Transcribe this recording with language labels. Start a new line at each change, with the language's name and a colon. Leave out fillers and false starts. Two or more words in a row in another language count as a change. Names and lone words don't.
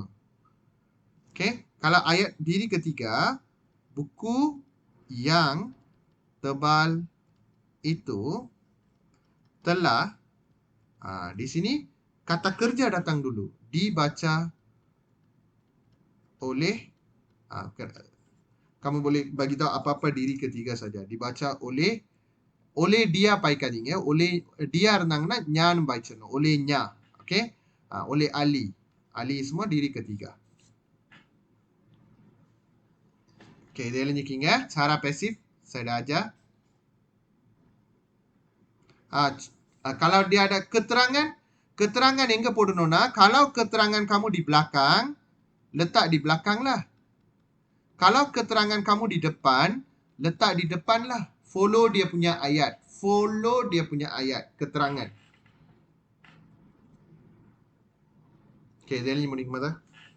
Malay: Okey, kalau ayat diri ketiga, buku yang tebal itu telah, di sini kata kerja datang dulu, dibaca oleh, kamu boleh bagi tahu apa-apa diri ketiga saja. Dibaca oleh dia
Tamil: பாய்க்காதீங்க.
Malay: oleh dia
Tamil: இருந்தாங்கன்னா ஞான் பாய்ச்சணும்.
Malay: olehnya. Okey. Oleh Ali. Ali semua diri ketiga. Okey, dia lanjutkan cara pasif saya dah ajar. Kalau dia ada keterangan
Tamil: எங்க போடணும்னா,
Malay: kalau keterangan kamu di belakang, letak di belakang lah. Kalau keterangan kamu di depan, letak di depan lah. Follow dia punya ayat. Follow dia punya ayat, keterangan. Okay, then you mau mata.